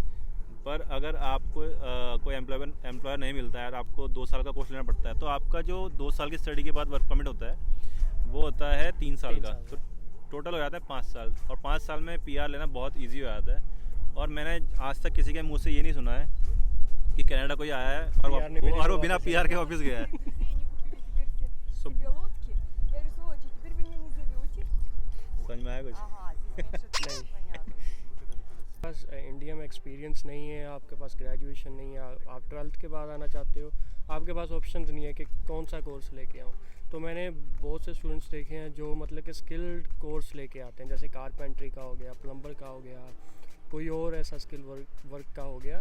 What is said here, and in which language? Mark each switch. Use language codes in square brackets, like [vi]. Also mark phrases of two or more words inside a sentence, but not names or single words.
[hi] पर अगर आपको कोई एम्प्लॉयर नहीं मिलता है और आपको 2 साल का कोर्स लेना पड़ता है, तो आपका जो 2 साल की स्टडी के बाद [en] work permit [hi] होता है वो होता है 3 साल का, तो टोटल हो जाता है 5 साल। और 5 साल में PR लेना बहुत ईजी हो जाता है। और मैंने आज तक किसी के मुँह से ये नहीं सुना है कि कनाडा कोई आया है और वो बिना PR के वापस गया है। [ru] себе лодки. Я говорю, сволочи, теперь вы меня не зовете. [hi] समझ में आया कुछ? [ru] Ага, здесь меньше всего понятно. [hi] पास इंडिया में एक्सपीरियंस नहीं है, आपके पास ग्रेजुएशन नहीं है, आप 12th के बाद आना चाहते हो, आपके पास ऑप्शंस नहीं है कि कौन सा कोर्स लेके आऊँ। तो मैंने बहुत से स्टूडेंट्स देखे हैं जो मतलब कि [en] skilled course [hi] लेके आते हैं, जैसे कारपेंट्री का हो गया, प्लम्बर का हो गया, कोई और ऐसा [en] skill work [hi] का हो गया।